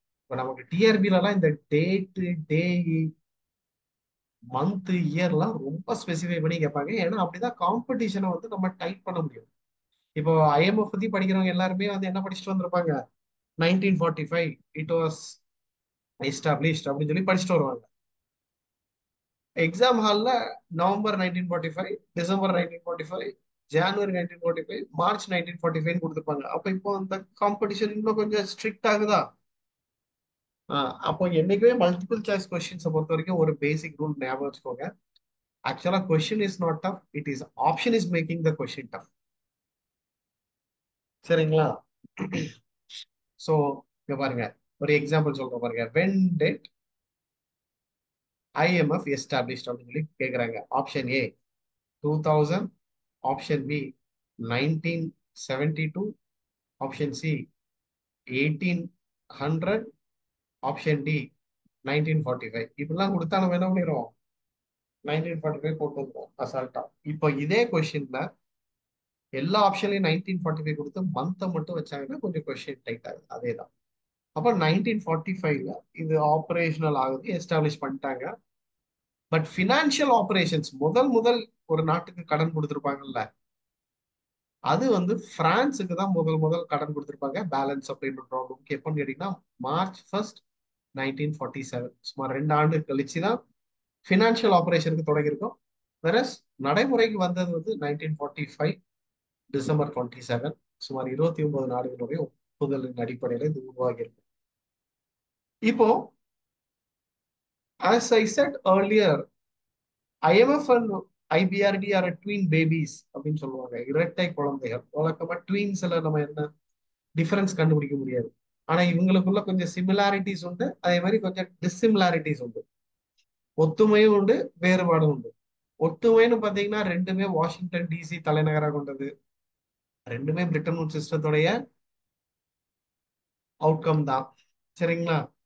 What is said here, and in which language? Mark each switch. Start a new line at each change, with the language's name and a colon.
Tamil: இப்ப நமக்கு டிஆர்பிலாம் இந்த டேட்டு, டே, மந்த், இயர்லாம் ரொம்ப ஸ்பெசிஃபை பண்ணி கேட்பாங்க. ஏன்னா அப்படிதான் காம்படிஷனை வந்து நம்ம டைப் பண்ண முடியும். இப்போ ஐஎம்எஃப் பத்தி படிக்கிறவங்க எல்லாருமே வந்து என்ன படிச்சுட்டு வந்திருப்பாங்க, 1945
English: it was established
Tamil: அப்படின்னு சொல்லி படிச்சுட்டு வருவாங்க. எக்ஸாம் ஹால்ல
English: November 1945, December 1945, January 1945, March 1945
Tamil: கொடுத்துருப்பாங்க. அப்ப இப்போ அந்த காம்படிஷன் இன்னும் கொஞ்சம் ஸ்ட்ரிக்ட் ஆகுதா? அப்போ என்னைக்குமே மல்டிபிள் சாய்ஸ் கொஸ்டின்ஸை பொறுத்த வரைக்கும் ஒரு பேசிக் ரூல் ஞாபகம் வச்சுக்கோங்க.
English: ஆக்சுவலா question is not tough, it is option is making the question tough.
Tamil: சரிங்களா? சோ இங்க பாருங்க, ஒரு எக்ஸாம்பிள் சொல்றேன் பாருங்க.
English: when did IMF established
Tamil: அப்படின்னு சொல்லி கேக்குறாங்க.
English: Option A 2000, option B 1972, option C 1800, option D 1945.
Tamil: இப்படிலாம் கொடுத்தா நம்ம என்ன பண்ணிடுவோம், 1945 போட்டு வந்துடும் அசால்ட்டா. இப்போ இதே கொஸ்டின்ல எல்லா ஆப்ஷன்லயும் 1945 கொடுத்து மந்த்தை மட்டும் வச்சாங்கன்னா கொஞ்சம் கொஸ்டின் டைட் ஆகுது. அதே தான். அப்போ 1945 இது ஆபரேஷனல் ஆகுது, எஸ்டாப்ளிஷ் பண்ணிட்டாங்க. பட் பினான்சியல் ஆபரேஷன்ஸ் முதல் முதல் ஒரு நாட்டுக்கு கடன் கொடுத்துருப்பாங்கல்ல, அது வந்து பிரான்ஸுக்கு தான் முதல் முதல் கடன் கொடுத்துருப்பாங்க பேலன்ஸ் ஆஃப் பேமெண்ட் ப்ராப்ளம்க்கு. எப்போன்னு கேட்டீங்கன்னா March 1, 1947. சுமார் 2 ஆண்டு கழிச்சு தான் பினான்சியல் ஆபரேஷனுக்கு தொடங்கியிருக்கோம். வேற நடைமுறைக்கு வந்தது வந்து 1945 December 27. சுமார் 29 நாடுகளுடைய ஒப்புதலின் அடிப்படையில் இது உருவாகி இருக்கு. இப்போ
English: as I said earlier, IMF and IBRD are twin babies
Tamil: அப்படின்னு சொல்லுவாங்க. இரட்டை குழந்தைகள். வழக்கமா ட்வீன்ஸ்ல நம்ம என்ன டிஃபரன்ஸ் கண்டுபிடிக்க முடியாது. ஆனா இவங்களுக்குள்ள கொஞ்சம் சிமிலாரிட்டிஸ் உண்டு, அதே மாதிரி கொஞ்சம் டிஸ்சிமிலாரிட்டிஸ் உண்டு. ஒத்துமையும் உண்டு, வேறுபாடும் உண்டு. ஒத்துமைன்னு பாத்தீங்கன்னா ரெண்டுமே வாஷிங்டன் டிசி தலைநகராக கொண்டது, ரெண்டுமே பிரிட்டன் உட் சிஸ்டத்துடைய அவுட்கம் தான். சரிங்களா?